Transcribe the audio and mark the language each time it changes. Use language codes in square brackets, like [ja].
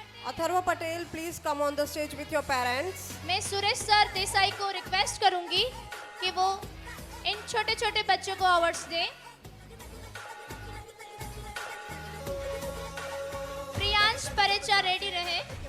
[en] Atharva Patel, please come on the stage with your parents. [hi] मैं Suresh sir Desai को request करूंगी कि वो इन छोटे छोटे बच्चों को अवार्ड्स दें. प्रियांश परेचा रेडी रहे.